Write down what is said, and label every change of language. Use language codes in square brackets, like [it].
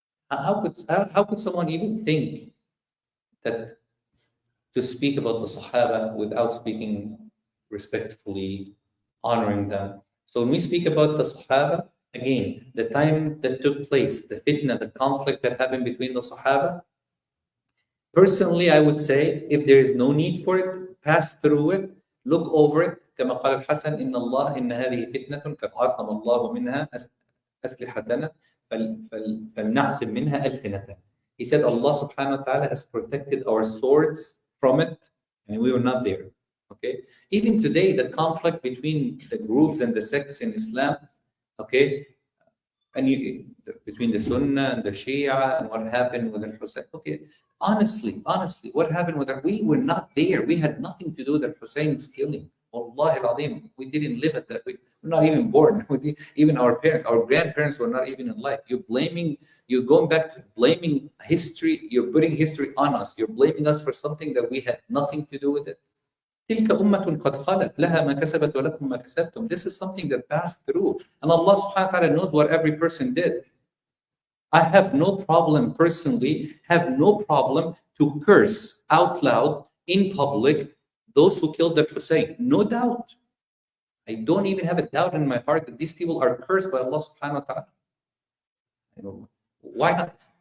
[en] How could someone even think that to speak about the Sahaba without speaking respectfully, honoring them? So when we speak about the Sahaba, again, the time that took place, the fitna, the conflict that happened between the Sahaba, personally, I would say, if there is no need for it, pass through it, look over it. [ar] كما قال الحسن إن الله إن هذه فتنة قد عصم الله منها أسلحتنا فلنعصم منها ألسنتنا. [en] He said Allah subhanahu wa ta'ala has protected our swords from it, and we were not there. Okay. Even today, the conflict between the groups and the sects in Islam, okay, and between the Sunnah and the Shia and what happened with al-Hussein. Okay, honestly, what happened with that? We were not there. We had nothing to do with al-Hussein's killing. Wallahi al-Azim, we didn't live at that. We were not even born. Even our parents, our grandparents were not even in life. You're going back to blaming history. You're putting history on us. You're blaming us for something that we had nothing to do with it. [ar] تلك أمة قد خلت لها ما كسبت ولكم ما كسبتم. [en] This is something that passed through. And Allah subhanahu wa ta'ala knows what every person did. I have no problem personally, to curse out loud in public those who killed the Hussein. No doubt. I don't even have a doubt in my heart that these people are cursed by Allah subhanahu wa ta'ala. Why not?